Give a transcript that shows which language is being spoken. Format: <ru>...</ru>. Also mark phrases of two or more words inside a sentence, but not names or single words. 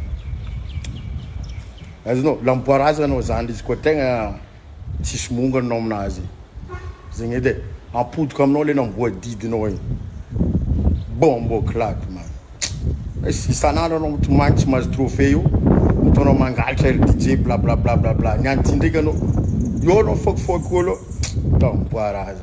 <mg>Azonao, lamboarazy anao zany izy koa tegna tsisy mongana anao aminazy. Zegny edy ampodiko aminao le namboadidinao igny.</mg> <jam>Bombo claque man.</jam> <mg>Isan'andro anao mitomagny tsy mahazo trophée io. Mitaonao mangalatra ry DJ bla bla bla bla bla. Niany ty ndraiky anao. Io anao fokifoky olo. Lamboarazy.</mg>